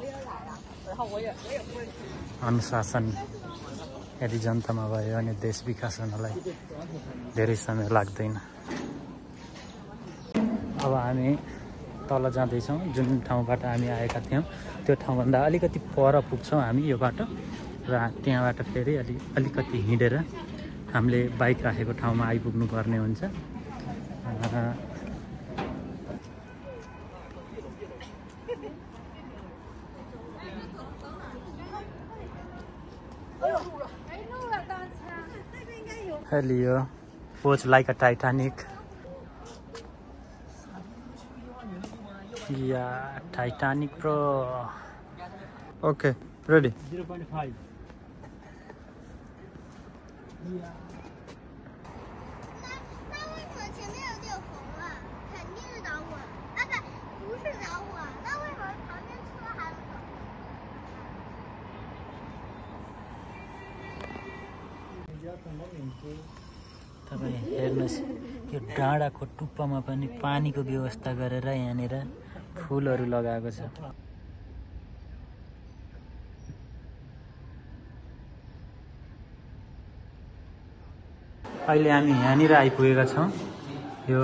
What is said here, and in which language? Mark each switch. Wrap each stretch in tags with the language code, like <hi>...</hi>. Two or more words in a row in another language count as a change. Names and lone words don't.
<ne>अनुशासन यदि जनतामा भयो भने देश विकास हुनलाई धेरै समय लाग्दैन। अब हामी तल जाँदैछौँ। जुन ठाउँबाट हामी आएका थियौँ त्यो ठाउँभन्दा अलिकति पर पुग्छौँ हामी यो बाटो, र त्यहाँबाट फेरि अलिकति हिँडेर हामीले बाइक राखेको ठाउँमा आइपुग्नु पर्ने हुन्छ।</ne> <en>Hello, watch like a Titanic. Yeah, Titanic bro. Okay, ready. 0.5. Yeah.</en> <zh>那为什么前面有点红啊？肯定是着火，不是着火，那为什么旁边车还有着火？</zh> <ne>तपाईँ हेर्नुहोस् यो डाँडाको टुप्पामा पनि पानीको व्यवस्था गरेर यहाँनिर फुलहरू लगाएको छ। अहिले हामी यहाँनिर आइपुगेका छौँ।</ne>